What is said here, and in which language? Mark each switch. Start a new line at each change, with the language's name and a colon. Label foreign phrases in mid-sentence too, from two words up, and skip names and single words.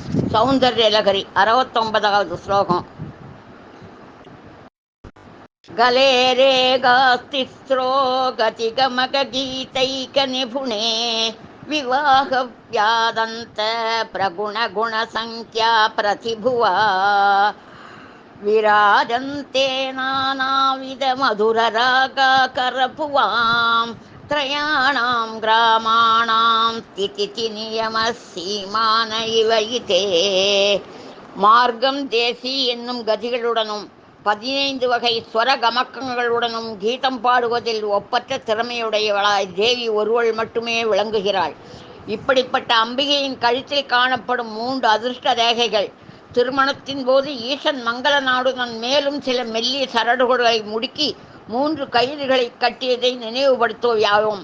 Sanskrit: सौन्दर्यलहरी 69வது श्लोकम् गलेरेगास्तिस्रो गतिगमगगीतैकनिपुणे विवाहव्यादन्त प्रगुणगुणसङ्ख्या प्रतिभुवा विराजन्ते नानाविधमधुररागाकरपुवां त्रयाणां ग्रामाणां तिथिनियमः सीमान इव इते
Tamil: மார்க்கம் தேசி என்னும் கதிகளுடனும் 15 வகை ஸ்வர கமக்கங்களுடனும் கீதம் பாடுவதில் ஒப்பற்ற திறமையுடையவளாய் தேவி ஒருவள் மட்டுமே விளங்குகிறாள். இப்படிப்பட்ட அம்பிகையின் கழுத்தில் காணப்படும் 3 அதிர்ஷ்ட ரேகைகள் திருமணத்தின் போது ஈசன் மங்கள நாடுடன் மேலும் சில மெல்லிய சரடுகளை முடுக்கி 3 கயிறுகளை கட்டியதை நினைவுபடுத்துவையாகும்.